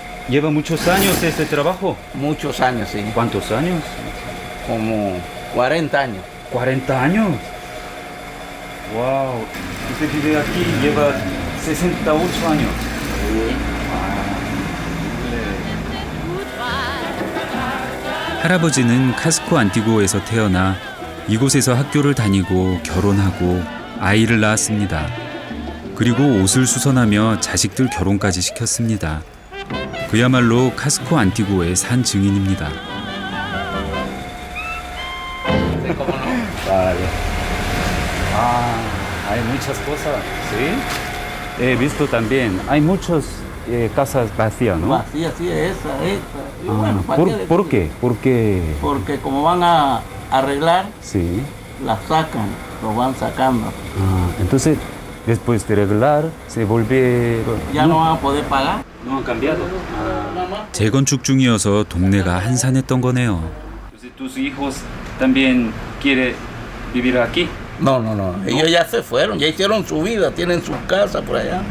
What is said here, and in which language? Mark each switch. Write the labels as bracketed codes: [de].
[es] ¿lleva muchos años este trabajo? Muchos años, sí. ¿Cuántos años? Como 40 años. 40 años. Wow. Usted vive aquí, lleva 68 años. [ko] 할아버지는 카스코 안티구어에서 태어나 이곳에서 학교를 다니고 결혼하고 아이를 낳았습니다. 그리고 옷을 수선하며 자식들 결혼까지 시켰습니다. 그야말로 카스코 안티구어의 산 증인입니다. [es] Vale. Ah, hay muchas cosas, ¿sí? He visto también, hay muchas casas vacías, ¿no? Vacía, sí, esa. Y Ah, bueno, ¿para ¿por qué? Porque, Porque como van a arreglar, sí. las sacan, lo van sacando. Ah, entonces, después de arreglar, se vuelve... Ya no van a poder pagar. No han cambiado. [ko] 재건축 중이어서 동네가 한산했던 거네요. [es] Entonces, ¿tus hijos también quieren vivir aquí? No, no, no. Ellos ya se fueron, ya hicieron su vida, tienen su casa por allá,